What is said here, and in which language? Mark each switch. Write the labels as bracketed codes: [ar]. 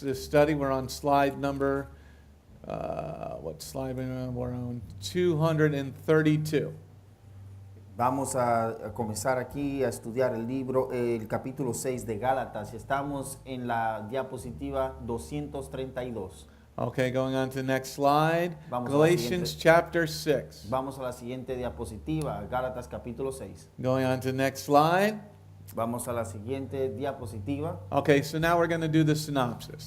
[en] This study, we're on slide number, what slide we're on? 232. [es] Vamos a comenzar aquí a estudiar el libro, el capítulo 6 de Gálatas. Estamos en la diapositiva 232. [en] Okay, going on to the next slide. [es] Vamos a la [en] Galatians [es] siguiente. [en] chapter 6. [es] Vamos a la siguiente diapositiva, Gálatas capítulo 6. [en] Going on to the next slide. [es] Vamos a la siguiente diapositiva. [en] Okay, so now we're going to do the synopsis.